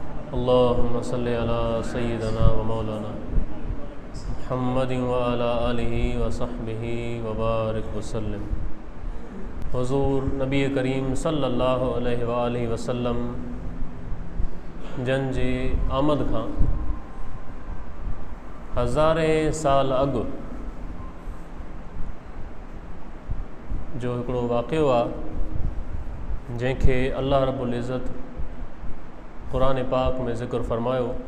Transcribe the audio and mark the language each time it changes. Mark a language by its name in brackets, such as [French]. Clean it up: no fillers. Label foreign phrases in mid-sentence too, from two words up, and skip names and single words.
[Arabic] اللهم صل على سيدنا ومولانا محمد وعلى آله وصحبه وبارك وسلم. [Sindhi] हुज़ूर नबी करीम [Arabic] صلى الله عليه وآله وسلم [Sindhi] जन जी आमद खां हज़ारे साल अॻु जो हिकिड़ो वाक़ियो आहे जंहिंखे [Arabic] الله رب العزة [Sindhi] क़ुरान पाक में ज़िक्र फ़रमायो।